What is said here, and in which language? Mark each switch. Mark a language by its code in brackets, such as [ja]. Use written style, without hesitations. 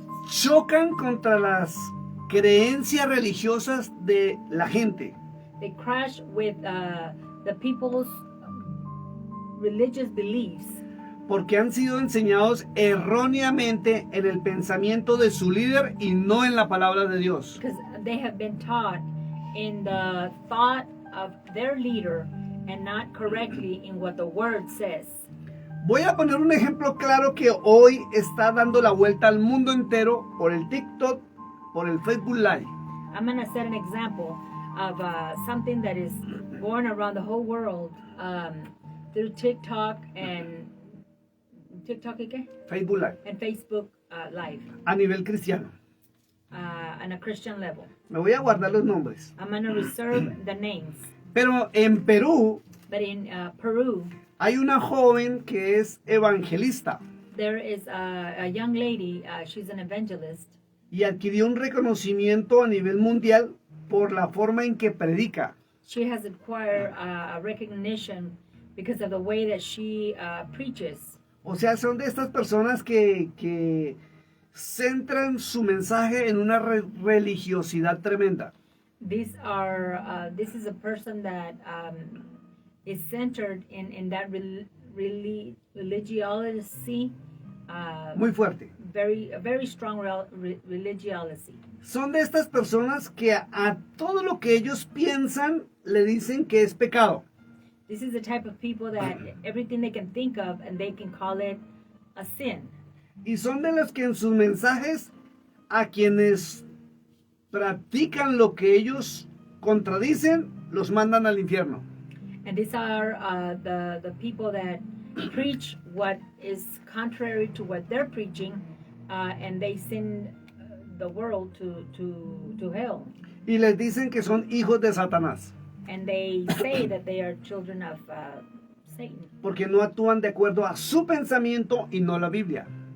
[es] chocan contra las creencias religiosas de la gente. [en] They crash with the people's religious beliefs. [es] Porque han sido enseñados erróneamente en el pensamiento de su líder y no en la palabra de Dios. [en] Because they have been taught in the thought of their leader and not correctly in what the word says. [es] Voy a poner un ejemplo claro que hoy está dando la vuelta al mundo entero por el TikTok, por el Facebook Live. [en] I'm going to set an example of something that is going around the whole world through TikTok and Facebook Live. And Facebook Live. [es] A nivel cristiano. [en] On a Christian level. [es] Me voy a guardar los nombres. [en] I'm going to reserve the names. [es] Pero en Perú, [en] but in Peru, [es] hay una joven que es evangelista. [en] There is a young lady, she's an evangelist. [es] Y adquirió un reconocimiento a nivel mundial por la forma en que predica. [en] She has acquired a recognition because of the way that she preaches. [es] O sea, son de estas personas que centran su mensaje en una religiosidad tremenda. [en] This is a person that is centered in that religiosity. [es] Muy fuerte. [en] Very strong religiosity. [es] Son de estas personas que a todo lo que ellos piensan le dicen que es pecado. [en] This is the type of people that everything they can think of and they can call it a sin. [es] Y son de los que en sus mensajes a quienes practican lo que ellos contradicen, los mandan al infierno. [en] And these are the people that preach what is contrary to what they're preaching, and they send the world to hell. [es] Y les dicen que son hijos de Satanás. [en] And they say that they are children of Satan. [es] Porque no actúan de acuerdo a su pensamiento y no la Biblia.